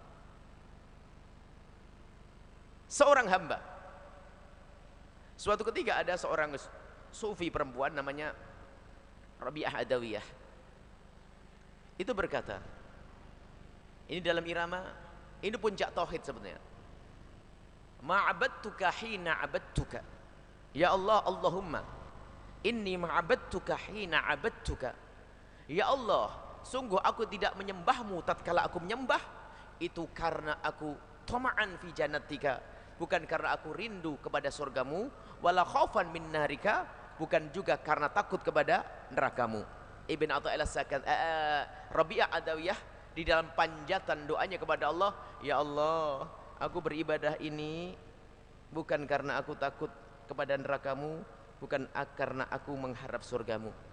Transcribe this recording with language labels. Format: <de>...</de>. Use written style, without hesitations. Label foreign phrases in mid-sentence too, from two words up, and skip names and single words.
<id>Seorang hamba. Suatu ketika ada seorang sufi perempuan namanya Rabi'ah Adawiyah. Itu berkata, ini dalam irama, ini puncak tauhid sebenarnya.</id> <ar>ما عبدتك حين عبدتك. يا الله، اللهم إني ما عبدتك حين عبدتك.</ar> <id>Ya Allah, sungguh aku tidak menyembahmu tatkala aku menyembah, itu karena aku</id> <ar>طمعا في جنتك,</ar> <id>bukan karena aku rindu kepada surgamu,</id> <ar>ولا خوفا من نارك,</ar> <id>bukan juga karena takut kepada nerakamu. Ibn Athaillah Rabi'ah Adawiyah di dalam panjatan doanya kepada Allah, ya Allah, aku beribadah ini bukan karena aku takut kepada nerakamu, bukan karena aku mengharap surgamu.</id>